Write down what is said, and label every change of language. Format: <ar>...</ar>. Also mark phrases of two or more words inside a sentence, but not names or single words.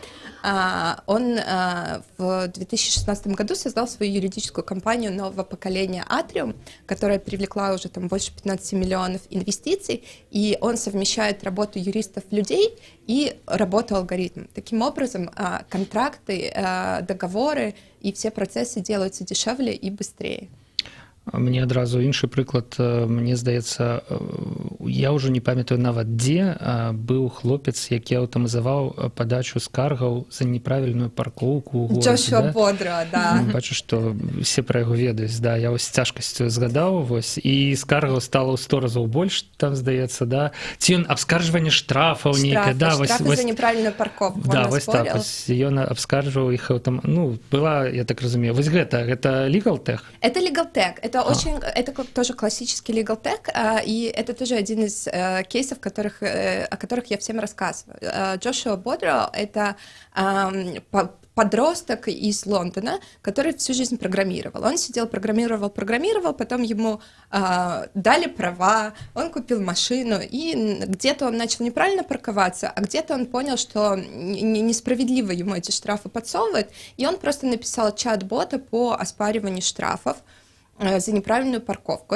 <ru>Он в 2016 году создал свою юридическую компанию нового поколения Atrium, которая привлекла уже там больше 15 миллионов инвестиций, и он совмещает работу юристов-людей и работу алгоритмов. Таким образом, контракты, договоры и все процессы делаются дешевле и быстрее.</ru> <be>Мне адразу іншы прыклад, мне здаецца, я ўжо не памятаю нават дзе, быў хлопец, які аўтаматызаваў падачу скаргаў за неправільную паркоўку ў горадзе. Джошуа Бодро, да. Бачу, што все пра яго ведаюць, да, я вось з цяжкасцю згадаў, вось, і скаргаў стала ў 100 разоў больш, там, здаецца, да, ці ён абскарджванне штрафаў нейкае, да, вось, штрафы за неправільную парковку, да, вось так, вось, ён абскарджваў іх, ну, была, я так разумею, вось гэта</be> <en>legal tech?</en> <ru>Это</ru> <en>legal tech.</en> <ru>Это тоже классический</ru> <en>legal tech,</en> <ru>и это тоже один из кейсов, о которых я всем рассказываю. Джошуа Бодро — это подросток из Лондона, который всю жизнь программировал. Он сидел, программировал, потом ему дали права, он купил машину, и где-то он начал неправильно парковаться, а где-то он понял, что несправедливо ему эти штрафы подсовывают, и он просто написал чат-бота по оспариванию штрафов за неправильную парковку.</ru>